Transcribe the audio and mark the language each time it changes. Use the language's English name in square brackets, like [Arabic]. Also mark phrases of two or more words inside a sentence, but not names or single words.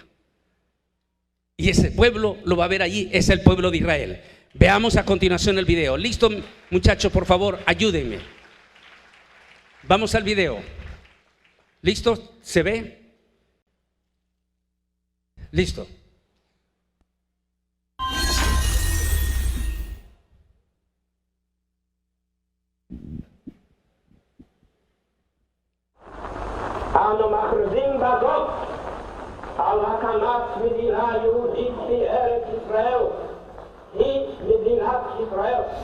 [Spanish] Y ese pueblo lo va a ver allí, es el pueblo de Israel. Veamos a continuación el video. ¿Listo, muchachos? Por favor, ayúdenme. Vamos al video. ¿Listo? ¿Se ve? Listo. [Hebrew] אנו מכריזים בזאת על הקמת מדינה יהודית בארץ ישראל, היא מדינת ישראל.